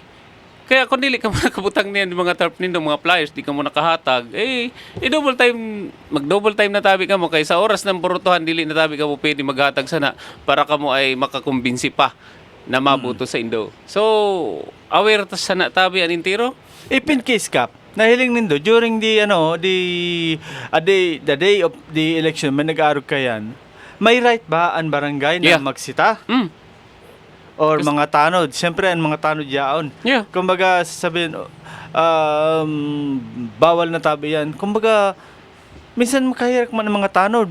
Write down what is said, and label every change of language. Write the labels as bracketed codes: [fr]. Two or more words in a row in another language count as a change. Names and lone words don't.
[bik] Kaya kung dili ka makabutang niyan mga tarp nindo, mga flyers, di ka mo nakahatag, mag- [en] double time [bik] na tabi ka mo, kaya sa oras ng borutohan, dili na tabi ka mo pwede maghatag sana para ka mo ay makakumbinsi pa na mabuto sa indo. So, aware ta sana tabi anin tiro? [en] If in case, [bik] Kap, nahiling nindo [en] during the day of the election, [bik] may nag-arog ka yan, may right ba ang barangay na [en] Yeah. [bik] magsita? Or mga tanod? Siyempre, ang mga tanod yaon. [en] Yeah. [bik] Kumbaga, sasabihin, bawal na tabi yan. Kumbaga, minsan makahirak man ang mga tanod.